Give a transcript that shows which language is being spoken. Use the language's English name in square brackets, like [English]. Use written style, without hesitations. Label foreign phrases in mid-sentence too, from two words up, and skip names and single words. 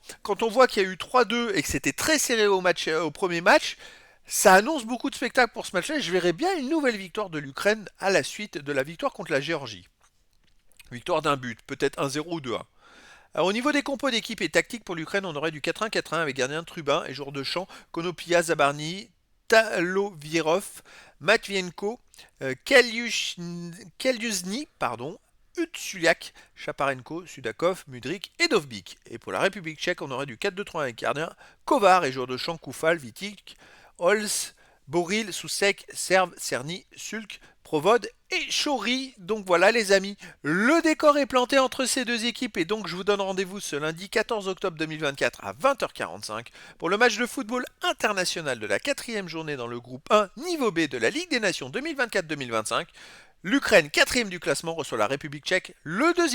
[French] Quand on voit qu'il y a eu 3-2 et que c'était très serré au premier match, ça annonce beaucoup de spectacles pour ce match-là. Je verrais bien une nouvelle victoire de l'Ukraine à la suite de la victoire contre la Géorgie. Victoire d'un but, peut-être 1-0 ou 2-1. Alors, au niveau des compos d'équipe et tactique pour l'Ukraine, on aurait du 4-1-4-1 avec gardien Trubin et joueur de champ Konopia, Zabarny, Talovierov, Matvienko, Kelyuzny, Utsuliak, Chaparenko, Sudakov, Mudrik et Dovbik. Et pour la République tchèque, on aurait du 4-2-3 avec gardien Kovar et joueur de champ Koufal, Vitik, Holz, Boril, Soucek, Serve, Cerny, Sulk, Provod et Chori. Donc voilà les amis, le décor est planté entre ces deux équipes et donc je vous donne rendez-vous ce lundi 14 octobre 2024 à 20h45 pour le match de football international de la quatrième journée dans le groupe 1 niveau B de la Ligue des Nations 2024-2025. L'Ukraine, quatrième du classement, reçoit la République tchèque, le deuxième.